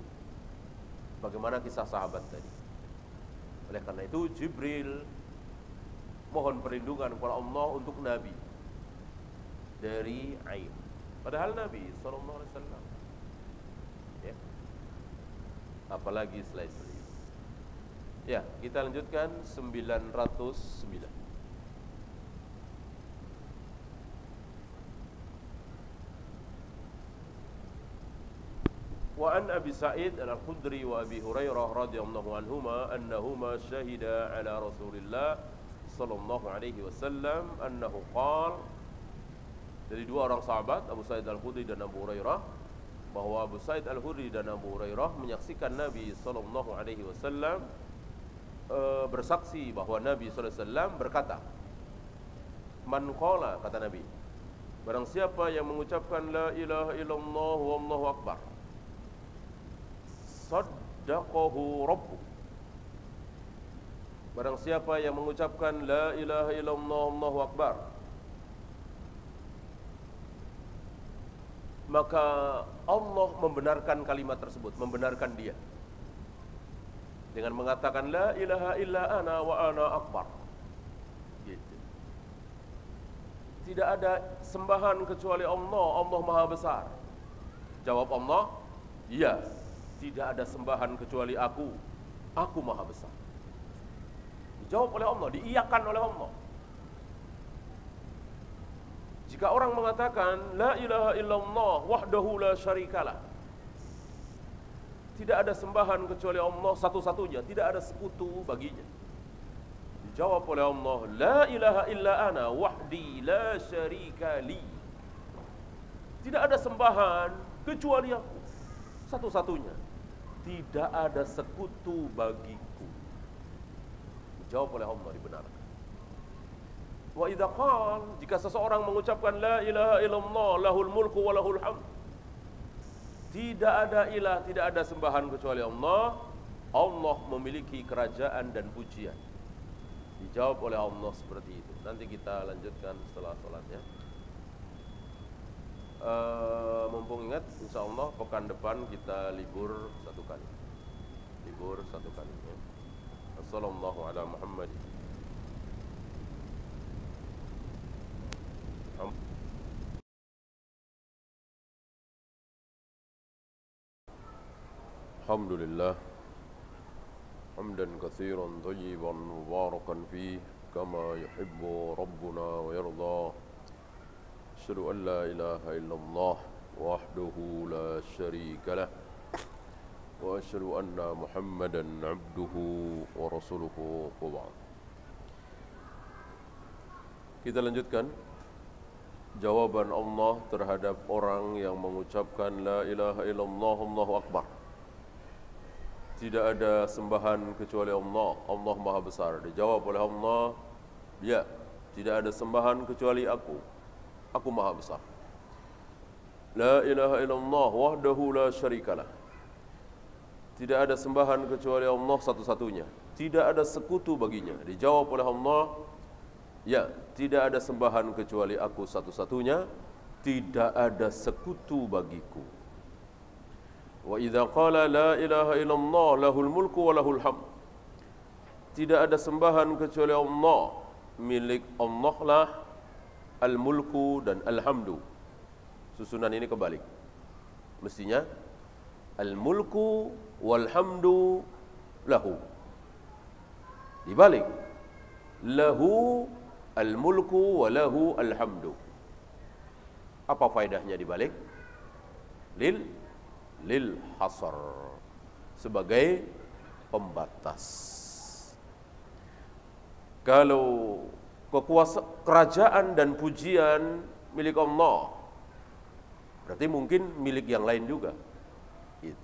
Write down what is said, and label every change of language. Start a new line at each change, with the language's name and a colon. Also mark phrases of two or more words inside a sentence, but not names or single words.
Indonesian: Bagaimana kisah sahabat tadi. Oleh karena itu Jibril mohon perlindungan kepada Allah untuk Nabi dari ain. Padahal Nabi SAW, ya, apalagi selain beliau. Ya, kita lanjutkan 909.
Arabic: وعن أبي سعيد الخدري وأبي هريرة رضي الله عنهما أنهما شهدا على رسول الله صلى الله عليه وسلم أنه قال,
Indonesian: dari dua orang sahabat Abu Sa'id Al-Khudri dan Abu Hurairah, bahwa Abu Sa'id Al-Khudri dan Abu Hurairah menyaksikan Nabi
Arabic: صلى الله عليه وسلم
Indonesian: bersaksi bahwa Nabi
Arabic: صلى الله عليه وسلم
Indonesian: berkata,
Arabic: من قال,
Indonesian: kata Nabi, barang siapa yang mengucapkan
Arabic: لا إله إلا الله والله أكبر, صدقه ربه,
Indonesian: barang siapa yang mengucapkan
Arabic: لا إله إلا الله والله أكبر,
Indonesian: maka Allah membenarkan kalimat tersebut, membenarkan dia dengan mengatakan
Arabic: لا إله إلا أنا وأنا أكبر.
Indonesian: Gitu. Tidak ada sembahan kecuali Allah, Allah Maha Besar. Jawab Allah, iya, tidak ada sembahan kecuali aku Maha Besar. Dijawab oleh Allah, diiyakan oleh Allah. Jika orang mengatakan
Arabic: لا إله إلا الله وحده لا شريك له,
Indonesian: tidak ada sembahan kecuali Allah satu-satunya, tidak ada sekutu baginya, dijawab oleh Allah,
Arabic: لا إله إلا أنا وحدي لا شريك لي,
Indonesian: tidak ada sembahan kecuali aku satu-satunya, tidak ada sekutu bagiku, dijawab oleh Allah, dibenarkan.
Arabic: وإذا قال,
Indonesian: jika seseorang mengucapkan
Arabic: لا إله إلا الله له الملك وله الحمد,
Indonesian: tidak ada ilah, tidak ada sembahan kecuali Allah, Allah memiliki kerajaan dan pujian, dijawab oleh Allah seperti itu. Nanti kita lanjutkan setelah sholatnya. Mumpung ingat, insyaallah pekan depan kita libur satu kali, ya.
Arabic: وصلى الله على محمد. الحمد لله حمدا كثيرا طيبا مباركا فيه كما يحب ربنا ويرضى. أشهد أن لا إله إلا الله وحده لا شريك له وأشهد أن محمدا عبده ورسوله وبعد.
Indonesian: Kita lanjutkan jawaban Allah terhadap orang yang mengucapkan
Arabic: لا إله إلا الله الله أكبر.
Indonesian: Tidak ada sembahan kecuali Allah, Allah Maha Besar. Dijawab oleh Allah, ya, tidak ada sembahan kecuali aku Maha Besar.
Arabic: لا إله إلا الله وحده لا شريك له,
Indonesian: tidak ada sembahan kecuali Allah satu-satunya, tidak ada sekutu baginya. Dijawab oleh Allah, ya, tidak ada sembahan kecuali aku satu-satunya, tidak ada sekutu bagiku.
Arabic: وإذا قال لا إله إلا الله له الملك وله الحمد,
Indonesian: tidak ada sembahan kecuali Allah, milik Allah lah al-mulku dan al-hamdu. Susunan ini kebalik, mestinya
Arabic: الملك والحمد له,
Indonesian: dibalik,
Arabic: له الملك وله الحمد.
Indonesian: Apa faedahnya dibalik?
Arabic: للحصر,
Indonesian: sebagai pembatas. Kalau kerajaan dan pujian milik Allah, berarti mungkin milik yang lain juga, gitu.